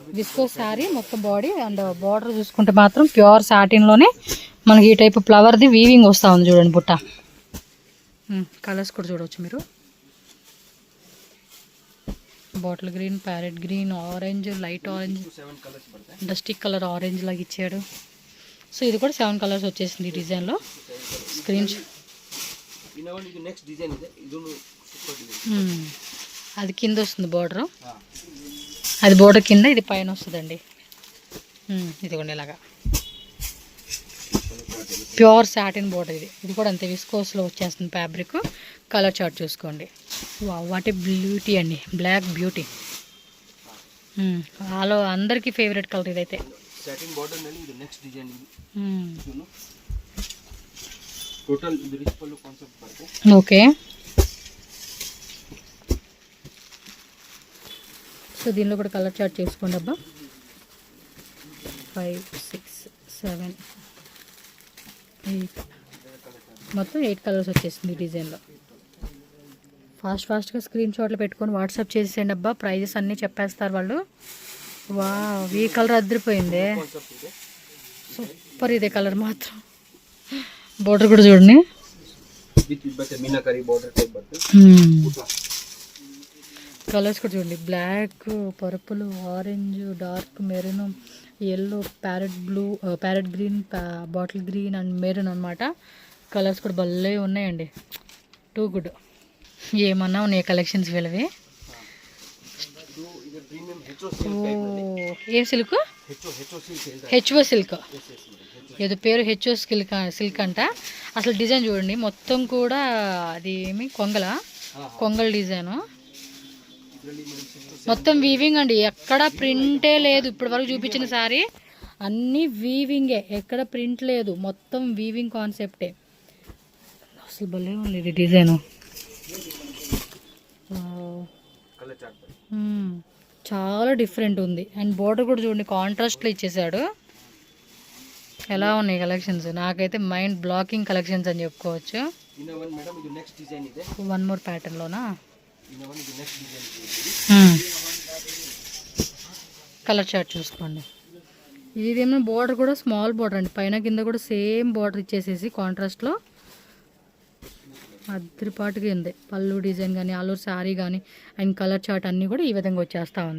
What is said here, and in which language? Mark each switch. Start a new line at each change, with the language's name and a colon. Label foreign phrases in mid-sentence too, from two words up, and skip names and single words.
English: viscose saree
Telugu: మొత్తం
English: body and border
Telugu: చూసుకుంటే మాత్రం ప్యూర్ సాటిన్లోనే మనకి ఈ టైప్ ఫ్లవర్ది వీవింగ్ వస్తూ ఉంది చూడండి బుట్ట. కలర్స్ కూడా చూడవచ్చు మీరు,
English: bottle green, parrot green, orange, light orange,
Kannada: 7 కలర్స్ ಬರುತ್ತೆ.
English: dustic colour orange
Telugu: లాగా ఇచ్చాడు. సో ఇది కూడా 7 కలర్స్ వచ్చేసింది ఈ డిజైన్లో. స్క్రీన్
Kannada: ಇನ್ನ ಒಂದು ಇದು
English: next design
Kannada: ಇದೆ. ಇದು
English: super design.
Telugu: అది కింద వస్తుంది బార్డర్, అది బోర్డర్ కింద, ఇది పైన వస్తుందండి. ఇదిగోండి ఇలాగా
English: pure satin border.
Telugu: ఇది కూడా అంతే విస్కోస్లో వచ్చేస్తుంది ఫ్యాబ్రిక్.
English: colour chart
Telugu: చూసుకోండి.
English: what a beauty
Telugu: అండి,
English: black beauty.
Telugu: ఆలో అందరికీ
English: favourite colour
Telugu: ఇదైతే.
English: satin border
Kannada: ನಲ್ಲಿ ಇದು
English: next design.
Kannada: ಟೋಟಲ್ ಇದು ರಿಚ್ ಪಲ್ಲು ಕಾನ್ಸೆಪ್ಟ್ ಬರುತ್ತೆ.
Telugu: ఓకే. సో దీనిలో కూడా
English: colour chart
Telugu: చేసుకోండి అబ్బా. 5, 6, 7, 8 మొత్తం 8 కలర్స్ వచ్చేసింది ఈ డిజైన్లో. ఫాస్ట్గా స్క్రీన్ షాట్లు పెట్టుకొని వాట్సాప్ చేసేయండి అబ్బా. ప్రైజెస్ అన్నీ చెప్పేస్తారు వాళ్ళు. వా ఈ కలర్ అదిరిపోయింది,
Kannada: ಕಾನ್ಸೆಪ್ಟ್ ಇದೆ.
Telugu: సూపర్. ఇదే కలర్ మాత్రం. బోర్డర్ కూడా చూడండి.
Kannada: ವಿತ್ ಬರುತ್ತೆ ಮೀನಾಕರಿ
English: border type
Kannada: ಬರುತ್ತೆ.
Telugu: కలర్స్ కూడా చూడండి.
English: black, purple, orange, dark maroon, yellow, parrot green, bottle green and maroon
Telugu: అనమాట. కలర్స్ కూడా భలే ఉన్నాయండి.
English: too good.
Telugu: ఏమన్నా ఉన్నాయి కలెక్షన్స్ వీళ్ళవి.
Kannada: ಇದು ಪ್ರೀಮಿಯಂ ಹೆಚ್ಚೋ
English: silk type
Kannada: ನಲ್ಲಿ.
Telugu: ఏ సిల్క్?
Kannada: ಹೆಚ್ಚೋ ಸಿಲ್ಕ್ ಹೇಳ್ತಾರೆ.
Telugu: హెచ్ఓ సిల్క్.
English: Yes, yes, madam.
Telugu: ఏదో పేరు హెచ్ఓ సిల్క్ అంట. అసలు డిజైన్ చూడండి, మొత్తం కూడా అది ఏమి కొంగల డిజైను.
Kannada: ಇದರಲ್ಲಿ ಮೇಡಮ್ 6 to 7
Telugu: మొత్తం వీవింగ్ అండి, ఎక్కడ ప్రింటే లేదు. ఇప్పటి వరకు చూపించిన సారీ అన్నీ వీవింగే, ఎక్కడ ప్రింట్ లేదు. మొత్తం వీవింగ్ కాన్సెప్టే. అసలు భలే ఉంది ఇది డిజైను.
English: colour chart
Kannada: ಬರುತ್ತೆ.
Telugu: చాలా డిఫరెంట్ ఉంది. అండ్ బోర్డర్ కూడా చూడండి కాంట్రాస్ట్లో ఇచ్చేసాడు. ఎలా ఉన్నాయి కలెక్షన్స్? నాకైతే
English: mind blocking collections
Telugu: అని చెప్పుకోవచ్చు.
Kannada: ಇನ್ನ ಒಂದು ಮೇಡಮ್ ಇದು
English: next design
Kannada: ಇದೆ.
English: one more
Telugu: ప్యాటర్న్లోనా?
Kannada: ಇನ್ನ ಒಂದು ಇದು
English: next design
Kannada: ಇದೆ.
English: colour chart
Telugu: చూసుకోండి. ఇదేమో బోర్డర్ కూడా
English: small border
Telugu: అండి, పైన కింద కూడా
English: same border
Telugu: ఇచ్చేసేసి కాంట్రాస్ట్లో అద్రిపాటుగా ఉంది. పళ్ళు డిజైన్ కానీ, ఆలూరు శారీ కానీ అండ్
English: colour chart
Telugu: అన్నీ కూడా ఈ విధంగా వచ్చేస్తూ ఉంది.